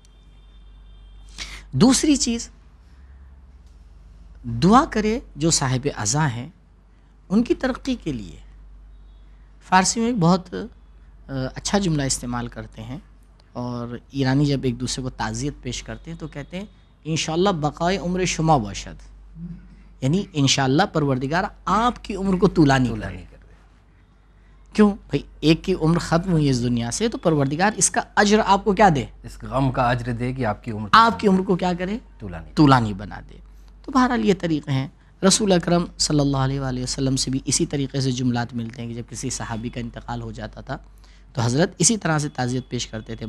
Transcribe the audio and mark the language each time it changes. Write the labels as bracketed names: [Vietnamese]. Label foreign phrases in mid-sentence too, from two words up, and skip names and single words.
[Urdu] دوسری چیز، دعا کرے جو صاحب عزا ہیں ان کی ترقی کے لیے. فارسی میں ایک بہت اچھا جملہ استعمال کرتے ہیں، اور ایرانی جب ایک دوسرے کو تعزیت پیش کرتے ہیں تو کہتے ہیں انشاءاللہ [Persian] بقائے عمر شما باشد، [Urdu] یعنی انشاءاللہ پروردگار آپ کی عمر کو طولانی کرے. کیوں بھائی؟ ایک کی عمر ختم ہوئی اس دنیا سے، تو پروردگار اس کا اجر آپ کو کیا دے؟ اس غم کا اجر دے کہ آپ کی عمر کو کیا کرے؟ طولانی بنا دے. تو بہرحال یہ طریقے ہیں. رسول اکرم صلی اللہ علیہ وآلہ وسلم سے بھی اسی طریقے سے جملات ملتے ہیں کہ جب کسی صحابی کا انتقال ہو جاتا تھا تو حضرت اسی طرح سے تعزیت پیش کرتے تھے.